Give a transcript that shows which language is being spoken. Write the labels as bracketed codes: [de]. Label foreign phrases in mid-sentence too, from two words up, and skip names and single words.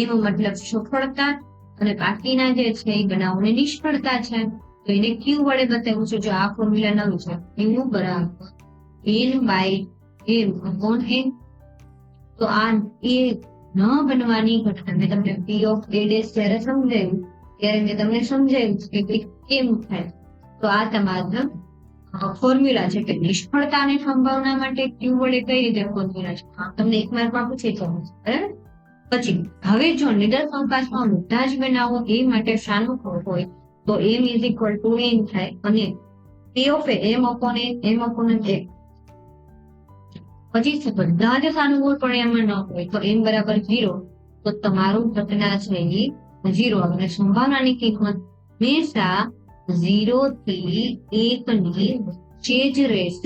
[gu] એમ મતલબ સફળતા અને બાકીના જે છે એ બનાવવાની નિષ્ફળતા છે, તો એને q વડે બતાવ્યું છે. જો આ ફોર્મ્યુલા નવું છે એનું બરાબર [en] n by m upon n. [gu] તો આ એ ન બનવાની ઘટના મેં તમને [en] p of a dash [gu] જ્યારે સમજાવ્યું ત્યારે મેં તમને સમજાવ્યું કે કેમ થાય. તો આ તમારા ફોર્મ્યુલા છે કે નિષ્ફળતાની સંભાવના માટે q વડે કઈ રીતે ફોર્મ્યુલા છે, તમને એક માર્કમાં પૂછી જવું છે. બરાબર. પછી હવે જો નિદર્શનકાશમાં બધા જ બનાવો એ માટે સાનુકૂળ હોય તો [en] m is equal to n [gu] થાય અને [en] p of a m upon n [gu] m upon n. પછી બધા જ સાનુકૂળ પરિણામમાં ન હોય તો n બરાબર 0, તો તમારું ઘટના છે એ 0 અને સંભાવનાની કિંમત હંમેશા 0 થી 1 ની વચ્ચે જ રહેશે.